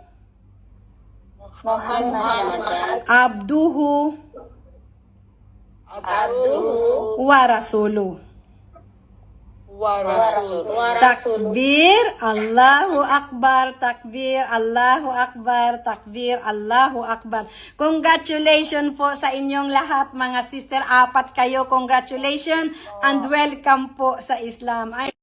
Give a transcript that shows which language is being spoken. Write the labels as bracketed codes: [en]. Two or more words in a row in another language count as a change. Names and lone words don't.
[ar] Muhammadan abduhu abduhu ورسوله. ورسوله. تكبير، الله أكبر، تكبير، الله أكبر، تكبير، الله أكبر. [tl] Congratulations po sa inyong lahat mga sister. 4 kayo, [en] congratulations and welcome [tl] po sa Islam.